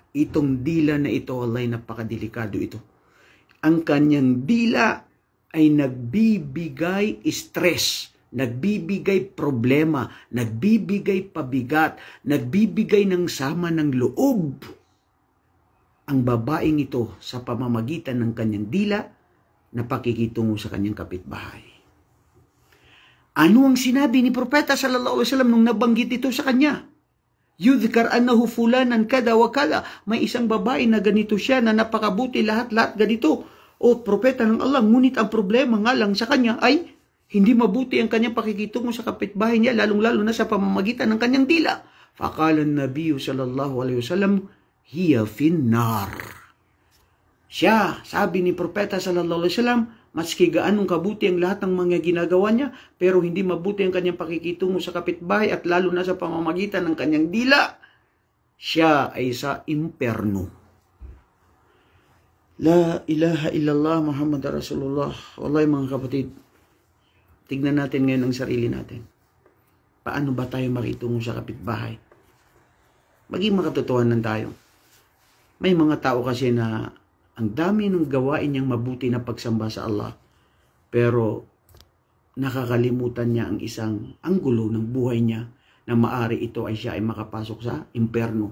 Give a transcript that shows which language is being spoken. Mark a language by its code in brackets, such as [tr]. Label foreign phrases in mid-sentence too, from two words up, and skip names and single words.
[tl] Itong dila na ito, wallahi napakadelikado ito. Ang kanyang dila ay nagbibigay stress, nagbibigay problema, nagbibigay pabigat, nagbibigay ng sama ng loob. Ang babaeng ito sa pamamagitan ng kanyang dila na pakikitungo sa kanyang kapitbahay. Ano ang sinabi ni Propeta [ar] صلى الله عليه وسلم [tl] nung nabanggit ito sa kanya? [ar] يذكر أنه فلانة كذا وكذا. [tl] May isang babae na ganito siya, na napakabuti, lahat-lahat ganito. O Propeta ng Allah, ngunit ang problema nga lang sa kanya ay hindi mabuti ang kanyang pakikitungo sa kapitbahay niya, lalong-lalo na sa pamamagitan ng kanyang dila. [ar] فقال النبي صلى الله عليه وسلم هي في النار. [tl] Siya, sabi ni Propeta [ar] صلى الله عليه وسلم, [tl] maski gaanong kabuti ang lahat ng mga ginagawa niya, pero hindi mabuti ang kanyang pakikitungo sa kapitbahay at lalo na sa pamamagitan ng kanyang dila, siya ay sa imperno. [ar] لا إله إلا الله محمد رسول الله. [tl] Wallahi mga kapatid, tignan natin ngayon ang sarili natin. Paano ba tayo makitungo sa kapitbahay? Maging makatotohanan tayo. May mga tao kasi na ang dami ng gawain niyang mabuti na pagsamba sa Allah, pero nakakalimutan niya ang isang anggulo ng buhay niya na maari ito ay siya ay makapasok sa impyerno.